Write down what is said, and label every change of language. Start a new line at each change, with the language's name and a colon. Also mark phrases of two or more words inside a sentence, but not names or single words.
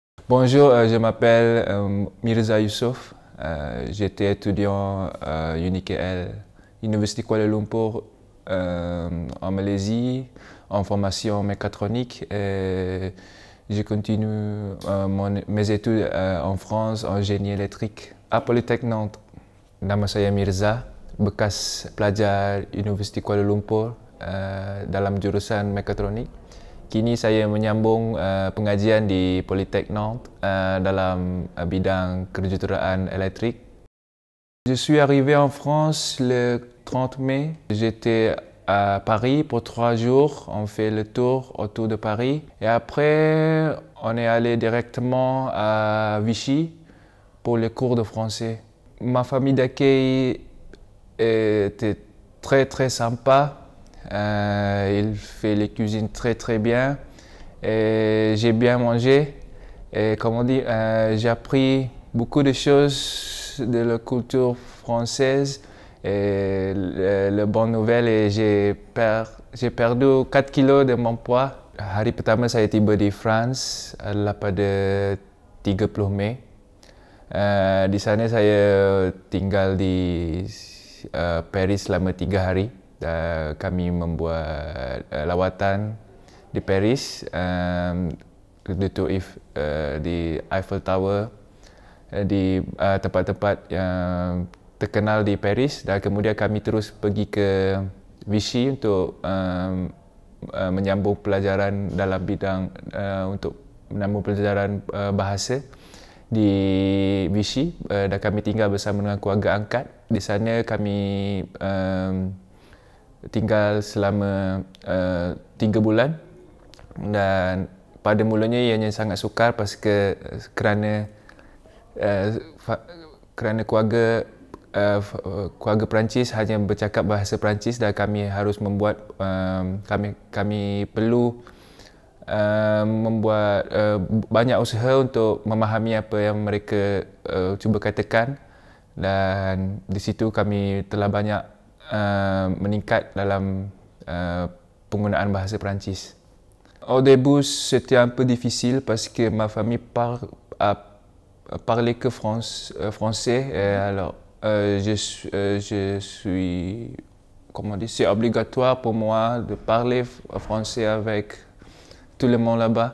French: Bonjour, je m'appelle Mirza Youssouf. J'étais étudiant à UNIKL, Université Kuala Lumpur, en Malaisie, en formation mécatronique. Et je continue mes études en France en génie électrique à Polytechnique Nantes.
Malay: Nama saya Mirza, bekas pelajar Universiti Kuala Lumpur dalam jurusan mekatronik. Kini saya menyambung pengajian di Polytechnique Nantes dalam bidang kejuruteraan électrique.
French: Je suis arrivé en France le 30 mai. J'étais à Paris pour 3 jours. On fait le tour autour de Paris. Et après, on est allé directement à Vichy pour les cours de français. Ma famille d'accueil était très sympa. Il fait les cuisines très bien et j'ai bien mangé et comme on dit, j'ai appris beaucoup de choses de la culture française et la bonne nouvelle est j'ai perdu 4 kilos de mon poids.
Malay: Hari pertama saya tiba di France adalah pada 30 Mei. Di sana saya tinggal di Paris selama 3 hari. Kami membuat lawatan di Paris, di Eiffel Tower, di tempat-tempat yang terkenal di Paris, dan kemudian kami terus pergi ke Vichy untuk menyambung pelajaran dalam bidang untuk menyambung pelajaran bahasa di Vichy, dan kami tinggal bersama dengan keluarga angkat. Di sana kami tinggal selama 3 bulan dan pada mulanya ianya sangat sukar kerana keluarga Perancis hanya bercakap bahasa Perancis dan kami harus membuat kami perlu membuat banyak usaha untuk memahami apa yang mereka cuba katakan, dan di situ kami telah banyak meningkat dalam penggunaan bahasa Perancis.
French: Au début, c'était un peu difficile parce que ma famille parlait que français. Et alors, je suis, comment dire, c'est obligatoire pour moi de parler français avec tout le monde là-bas.